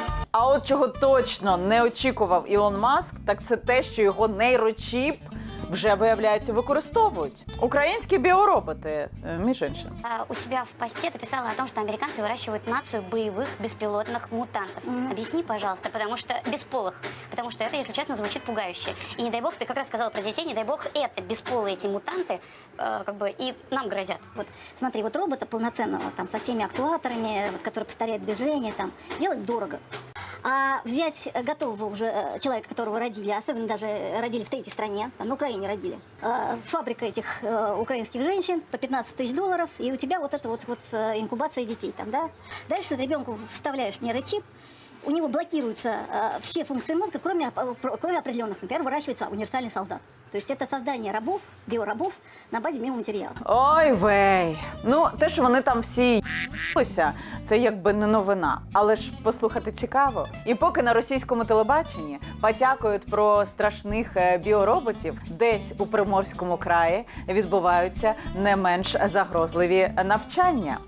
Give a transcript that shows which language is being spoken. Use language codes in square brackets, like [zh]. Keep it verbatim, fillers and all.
[uk] А от чого точно не очікував Ілон Маск, так це те, що його нейрочіп вже, виявляється, використовують. Українські біороботи, е, між іншим. [ru] А, У тебя в посте ты писала о том, что американцы выращивают нацию боевых беспилотных мутантов. Объясни, пожалуйста, потому что бесполых, потому что это, если честно, звучит пугающе. И не дай бог, ты как раз сказала про детей, не дай бог, это бесполые эти мутанты, э, как бы и нам грозят. Вот, смотри, вот робота полноценного, там, со всеми актуаторами, вот, который повторяет движение, там, делать дорого. А взять готового уже э, человека, которого родили, особенно даже родили в третьей стране, там, на Украине родили, э, фабрика этих э, украинских женщин по пятнадцать тысяч долларов, и у тебя вот эта вот, вот э, инкубация детей там, да? Дальше ребенку вставляешь нейрочип, у него блокируются э, все функции мозга, кроме, оп- кроме определенных. Например, выращивается универсальный солдат. То есть это создание рабов, биорабов на базе биоматериала. [yi] Ой вей! [uk] Ну, те, що вони там всі ***лися, це якби не новина. Але ж послухати цікаво. І поки на російському телебаченні потякують про страшних е, біороботів, десь у Приморському краї відбуваються не менш загрозливі навчання.